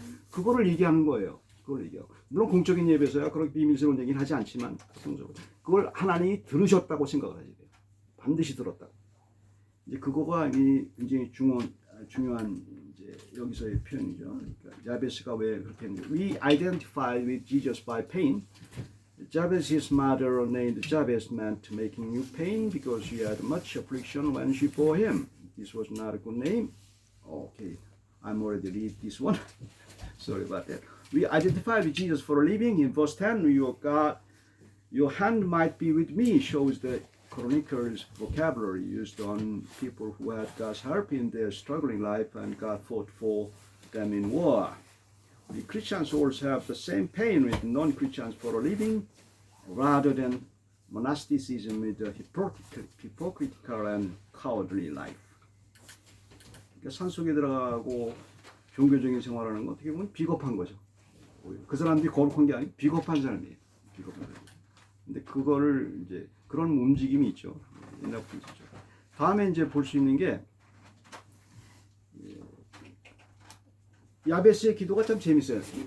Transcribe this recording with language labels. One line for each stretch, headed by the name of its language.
Korean: 그거를 얘기하는 거예요. 그걸 얘기하고. 물론 공적인 예배에서야 그렇게 비밀스러운 얘기는 하지 않지만 그걸 하나님이 들으셨다고 생각을 하셔야 돼요. 반드시 들었다고. 이제 그거가 굉장히 중요한 이제 여기서의 표현이죠. 그러니까 야베스가 왜 그렇게 했는지.
English: We identified with Jesus by pain. Jabez's mother named Jabez meant making you pain because she had much affliction when she bore him. This was not a good name. Okay, I'm already read this one. Sorry about that. We identify with Jesus for a living. In verse 10, your hand might be with me shows the chronicler's vocabulary used on people who had God's help in their struggling life and God fought for them in war. We Christians also have the same pain with non-Christians for a living rather than monasticism with a hypocritical and cowardly life.
Korean: 그러니까 산속에 들어가고 종교적인 생활하는 건 어떻게 보면 비겁한 거죠. 그 사람들이 거룩한 게 아니고 비겁한 사람이에요. 비겁한 사람. 근데 그거를 이제 그런 움직임이 있죠. 옛날 분이죠. 다음에 이제 볼 수 있는 게 야베스의 기도가 참 재밌어요.